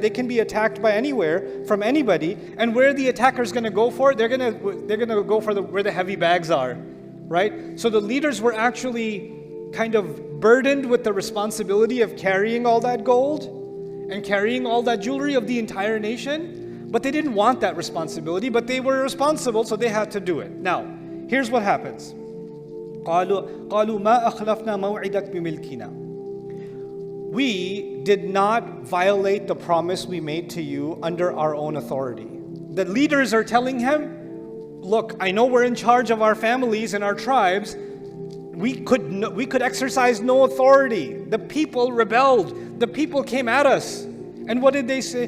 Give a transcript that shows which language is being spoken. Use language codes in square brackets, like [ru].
[en] They can be attacked by anywhere, from anybody. And where the attacker's going to go for, they're going to go for where the heavy bags are, right? So the leaders were actually kind of burdened with the responsibility of carrying all that gold and carrying all that jewelry of the entire nation. But they didn't want that responsibility, but they were responsible, so they had to do it. Now, here's what happens. [ar] قالوا ما أخلفنا موعدك بملكنا. [en] We did not violate the promise we made to you under our own authority. The leaders are telling him, look, I know we're in charge of our families and our tribes. We could exercise no authority. The people rebelled. The people came at us. And what did they say?